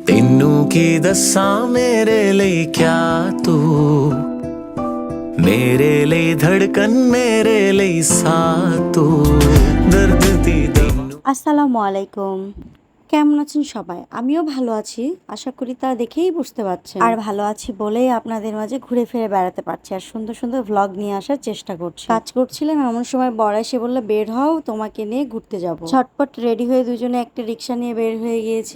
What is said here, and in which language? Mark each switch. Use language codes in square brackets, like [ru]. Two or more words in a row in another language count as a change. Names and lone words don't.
[pa] ਮੈਨੂੰ ਕੀ ਦੱਸਾਂ ਮੇਰੇ ਲਈ ਕਿਆ ਤੂੰ ਮੇਰੇ ਲਈ ਧੜਕਨ ਮੇਰੇ ਲਈ ਸਾਹ ਤੂੰ ਦਰਦ ਦੀ ਤੈਨੂੰ। [bn] আসসালামু আলাইকুম, কেমন আছেন সবাই? আমিও ভালো আছি, আশা করি তা দেখেই বুঝতে পারছেন। আর ভালো আছি বলেই আপনাদের মাঝে ঘুরে ফিরে বেড়াতে পারছি আর সুন্দর সুন্দর ভ্লগ নিয়ে আসার চেষ্টা করছি। কাজ করছিলাম, এমন সময় বড় এসে বললো বের হও, তোমাকে নিয়ে ঘুরতে যাব। ঝটপট রেডি হয়ে দুজনে একটা রিক্সা নিয়ে বের হয়ে গিয়েছি।